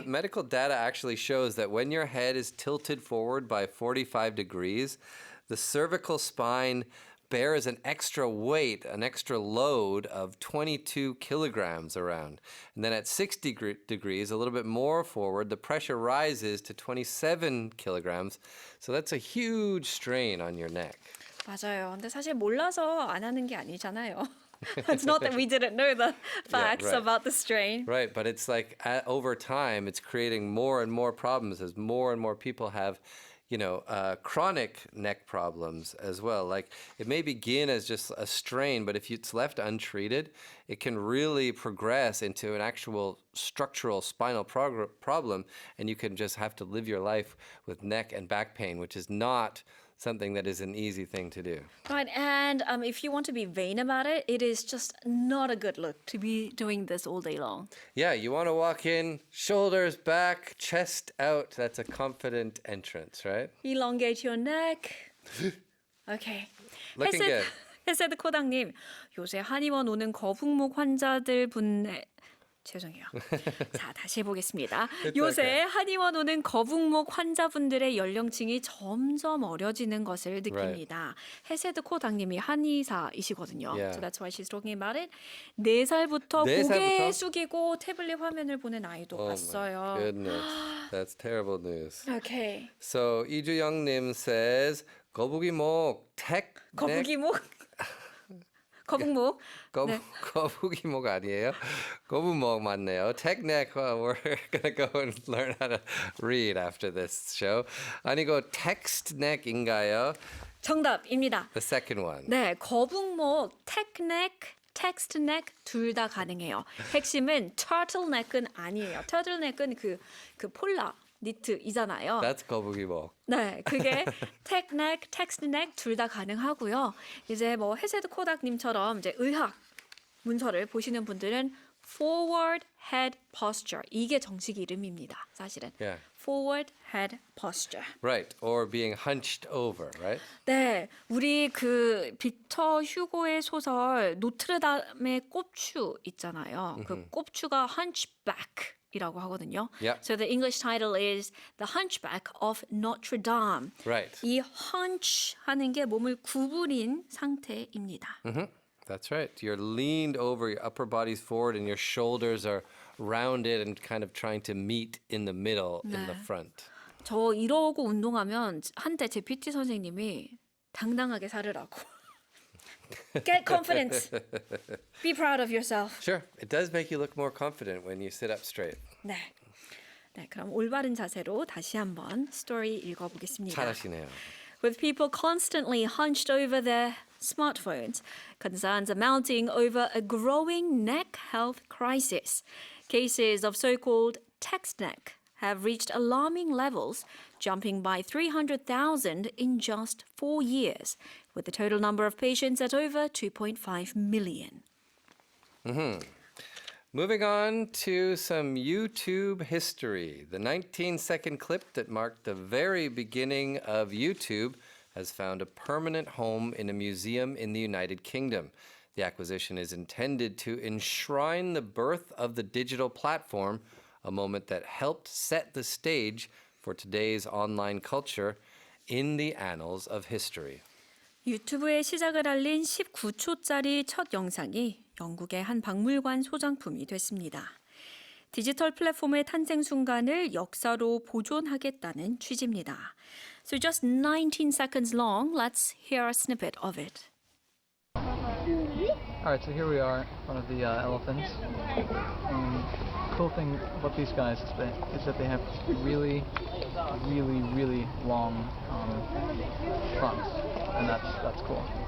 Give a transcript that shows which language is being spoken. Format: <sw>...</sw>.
<en>the medical data actually shows that when your head is tilted forward by 45 degrees, the cervical spine bears an extra weight, an extra load of 22 kilograms around. And then at 60 degrees, a little bit more forward, the pressure rises to 27 kilograms. So that's a huge strain on your neck.</en> <ko>맞아요. 근데 사실 몰라서 안 하는 게 아니잖아요.</ko> <en>It's not that we didn't know the facts right. about the strain. Right, but it's like over time, it's creating more and more problems as more and more people have, chronic neck problems as well. Like it may begin as just a strain, but if it's left untreated, it can really progress into an actual structural spinal problem, and you can just have to live your life with neck and back pain, which is not something that is an easy thing to do. Right, and if you want to be vain about it, it is just not a good look to be doing this all day long. Yeah, you want to walk in, shoulders back, chest out. That's a confident entrance, right? Elongate your neck. Okay. Looking good.</en> <ko>헤세드 코당님, 요새 한의원 오는 거북목 환자들 분의 죄송해요. 자, 다시 해보겠습니다. 요새 한의원 오는 거북목 환자분들의 연령층이 점점 어려지는 것을 느낍니다. 헤세드 코당님이 한의사이시거든요.</ko> <en>Yeah. So that's why she's talking about it.</en> <ko>4살부터 네 고개 살부터? 숙이고 태블릿 화면을 보는 아이도 봤어요.</ko> <en>Goodness, that's terrible news. Okay. So 이주영님 says 거북이목 tech</en> <ko>거북이목? 거북목. 네. 거북이목 아니에요? 거북목 맞네요. Tech neck.</ko> <en>We're gonna go and learn how to read after this show.</en> <ko>아니고 text neck인가요? 정답입니다.</ko> <en>The second one.</en> <ko>네, 거북목, techneck, text neck 둘 다 가능해요. 핵심은 turtleneck은 아니에요. turtleneck은 그 폴라 니트이잖아요.</ko> <en>That's 거북이목.</en> <ko>네, 그게 tech neck, text neck 둘 다 가능하고요. 이제 헤세드 코닥님처럼 이제 의학 문서를 보시는 분들은 forward head posture 이게 정식 이름입니다. 사실은.</ko> <en>Yeah. forward head posture. Right, or being hunched over, right?</en> <ko>네, 우리 그 빅터 휴고의 소설 노트르담의 꼽추 있잖아요. 그 꼽추가 hunchback이라고 하거든요.</ko> <en>Yep. So the English title is The Hunchback of Notre Dame. Right.</en> <ko>이 hunch 하는 게 몸을 구부린 상태입니다.</ko> <en>That's right. You're leaned over, your upper body's forward, and your shoulders are rounded and kind of trying to meet in the middle, in the front.</en> <ko>저 이러고 운동하면 한때 제 PT 선생님이 당당하게 살으라고.</ko> <en>Get confidence. Be proud of yourself. Sure, it does make you look more confident when you sit up straight.</en> <ko>네. 네, 그럼 올바른 자세로 다시 한번 스토리 읽어보겠습니다. 잘하시네요.</ko> <en>With people constantly hunched over their smartphones, concerns are mounting over a growing neck health crisis. Cases of so-called text neck have reached alarming levels, jumping by 300,000 in just 4 years, with the total number of patients at over 2.5 million. Moving on to some YouTube history. The 19-second clip that marked the very beginning of YouTube has found a permanent home in a museum in the United Kingdom. The acquisition is intended to enshrine the birth of the digital platform, a moment that helped set the stage for today's online culture in the annals of history.</en> <ko>유튜브의 시작을 알린 19초짜리 첫 영상이 영국의 한 박물관 소장품이 됐습니다. 디지털 플랫폼의 탄생 순간을 역사로 보존하겠다는 취지입니다.</ko> <en>So just 19 seconds long, let's hear a snippet of it. Alright, so here we are in front of the elephants. And the cool thing about these guys is that they have really, really, really long fronts. And that's cool.</en>